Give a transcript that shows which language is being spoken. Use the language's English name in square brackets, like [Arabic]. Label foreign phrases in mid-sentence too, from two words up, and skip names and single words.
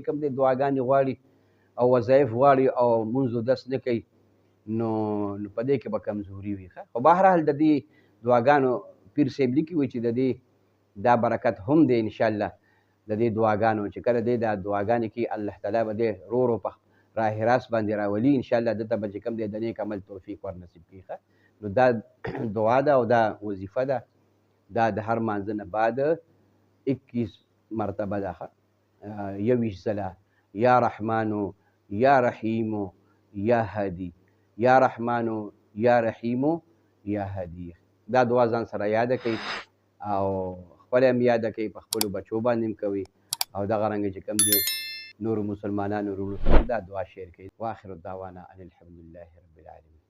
[Pashto] کوم دی دعاګانې غواړي او وظایف غواړي او مونځ و دس نه کوي نو په دې کې به کمزوري وي خو بهرحال د دې دعاګانو پیر صاحب لیکي وایي چې د دې دا برکت هم دی انشاءالله د دې دعاګانو چې کله دی دا دعاګانې کوي الله تعالی به دې رو رو په [Persian] راه راست [Pashto] باندې راولي انشاءالله دته به چې کوم دی د نیک عمل توفیق ور نصیب کړي نو دا دعا ده او دا وظیفه ده دا د هر مانځه نه بعد 21 مرتبه ده 21 ځله [Arabic] یا رحمانو یا رحیمو یا هادي یا رحمانو یا رحیمو یا هادي [Pashto] دا دعا ځان سره یاده کوي او خپل هم یاده کوي په خپلو بچو باندې هم کوي او دغه رنګه چې کوم دی نورو مسلمانانو وروڼو ته دا دعا شیر کوي [Arabic] واخر الدعوانا ان الحمد لله رب العالمین